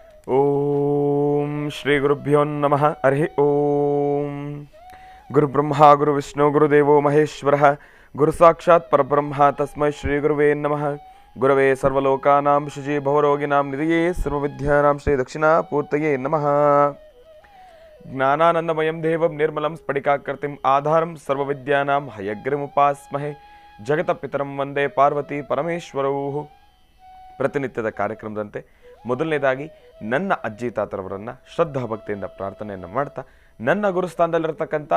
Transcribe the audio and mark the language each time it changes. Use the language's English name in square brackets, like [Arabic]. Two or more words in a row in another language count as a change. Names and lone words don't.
[Sanskrit] ಓಂ ಶ್ರೀ ಗುರುಭ್ಯೋ ನಮಃ. ಹರಿ ಓಂ. ಗುರುಬ್ರಹ್ಮ ಗುರುವಿಷ್ಣು ಗುರುದೇವೋ ಮಹೇಶ್ವರ ಗುರು ಸಾಕ್ಷಾತ್ ಪರಬ್ರಹ್ಮ ತಸ್ಮೈ ಶ್ರೀ ಗುರುವೇ ನಮಃ. ಗುರವೇ ಸರ್ವಲೋಕಾನಾಂ ಶುಚಿ ಭವರೋಗಿನಾಂ ನಿಧಿಯೇ ಸರ್ವವಿದ್ಯಾನಾಂ ಶ್ರೀ ದಕ್ಷಿಣಾಪೂರ್ತಯೇ ನಮಃ. ಜ್ಞಾನಾನಂದಮಯಂ ದೇವಂ ನಿರ್ಮಲಂ ಸ್ಫಟಿಕಾಕೃತಿಂ ಆಧಾರಂ ಸರ್ವವಿದ್ಯಾನಾಂ ಹಯಗ್ರೀಮುಪಾಸ್ಮಹೇ. ಜಗತಪಿತರಂ ವಂದೇ ಪಾರ್ವತಿ ಪರಮೇಶ್ವರೌ. [Kannada] ಪ್ರತಿನಿತ್ಯದ ಕಾರ್ಯಕ್ರಮದಂತೆ ಮೊದಲನೇದಾಗಿ ನನ್ನ ಅಜ್ಜಿ ತಾತರವರನ್ನು ಶ್ರದ್ಧಾ ಭಕ್ತಿಯಿಂದ ಪ್ರಾರ್ಥನೆಯನ್ನು ಮಾಡ್ತಾ, ನನ್ನ ಗುರುಸ್ಥಾನದಲ್ಲಿರ್ತಕ್ಕಂಥ